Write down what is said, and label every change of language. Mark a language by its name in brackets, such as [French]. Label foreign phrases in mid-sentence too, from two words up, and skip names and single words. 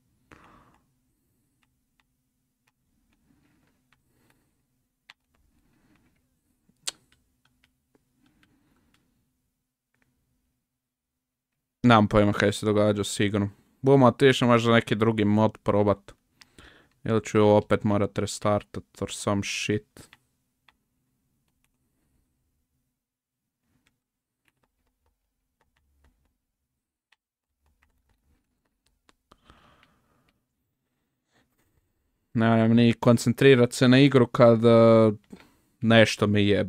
[Croatian] Nemam pojma kaj se događa s igrom. Budemo otišli možda neki drugi mod probat. Ili ću opet morat restartat [English] or some shit. [Croatian] Nemam ni koncentrirat se na igru kad nešto me jebe.